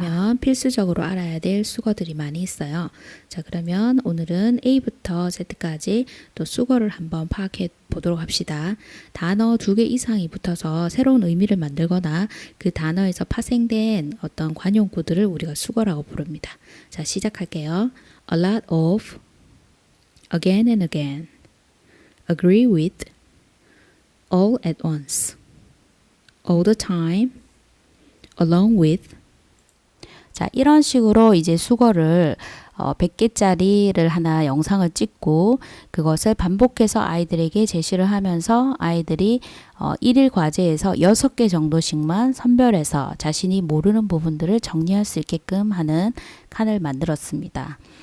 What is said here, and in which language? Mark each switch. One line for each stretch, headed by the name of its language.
Korean: 되면 필수적으로 알아야 될 수거들이 많이 있어요. 자, 그러면 오늘은 A부터 Z까지 또 수거를 한번 파악해 보도록 합시다. 단어 2개 이상이 붙어서 새로운 의미를 만들거나 그 단어에서 파생된 어떤 관용구들을 우리가 수거라고 부릅니다. 자, 시작할게요.
English: A lot of, again and again, agree with, all at once, all the time, along with.
Korean: 자, 이런 식으로 이제 수거를 100개짜리를 하나 영상을 찍고 그것을 반복해서 아이들에게 제시를 하면서 아이들이 1일 과제에서 6개 정도씩만 선별해서 자신이 모르는 부분들을 정리할 수 있게끔 하는 칸을 만들었습니다.